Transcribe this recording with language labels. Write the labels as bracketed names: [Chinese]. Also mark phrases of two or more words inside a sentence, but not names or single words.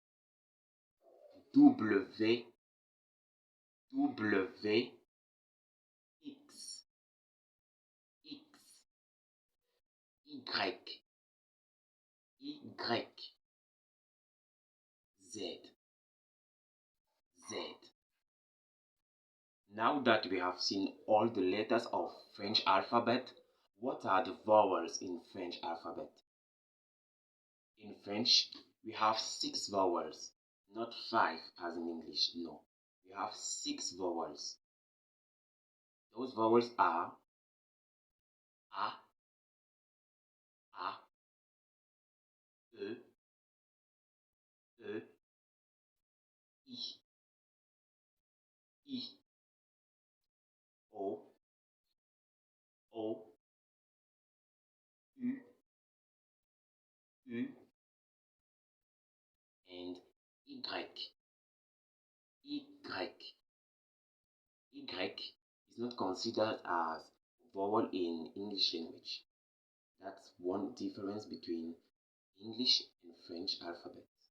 [English] W, W, X, X, Y, Y, Z, Z. Now that we have seen all the letters of French alphabet, what are the vowels in French alphabet? In French, we have 6 vowels, not 5 as in English, no. We have 6 vowels. Those vowels are A, A, E, E, I, O, O, U, U, and Y. Y is not considered as vowel in English language. That's one difference between English and French alphabet.